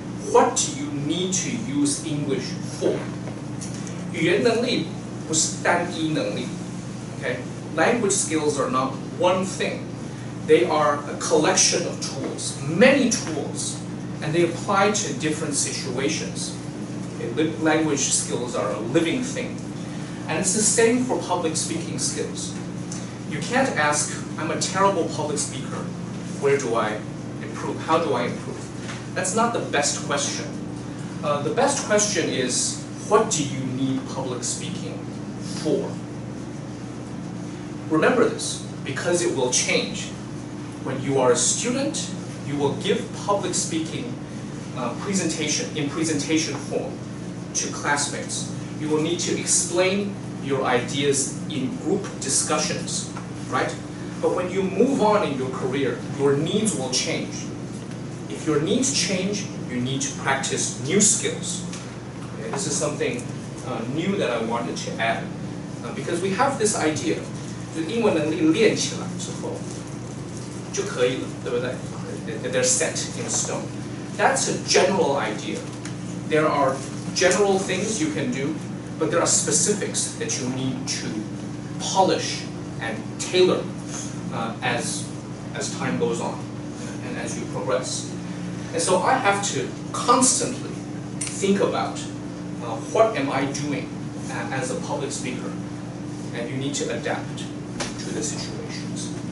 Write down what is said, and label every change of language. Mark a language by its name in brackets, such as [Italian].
[English] What do you need to use English for? [Chinese] 语言能力不是单一能力. [English] Okay? Language skills are not one thing. They are a collection of tools, many tools, and they apply to different situations. Okay? Language skills are a living thing. And it's the same for public speaking skills. You can't ask, I'm a terrible public speaker. Where do I improve? How do I improve? That's not the best question. The best question is, what do you need public speaking for? Remember this, because it will change. When you are a student, you will give public speaking in presentation form to classmates. You will need to explain your ideas in group discussions, right? But when you move on in your career, your needs will change. If your needs change, you need to practice new skills. Okay, this is something new that I wanted to add. Because we have this idea, [Chinese] 英文能力练起来之后就可以了，对不对? [English] They're set in stone. That's a general idea. There are general things you can do, but there are specifics that you need to polish and tailor as time goes on and as you progress. And so I have to constantly think about what am I doing as a public speaker, and you need to adapt to the situations.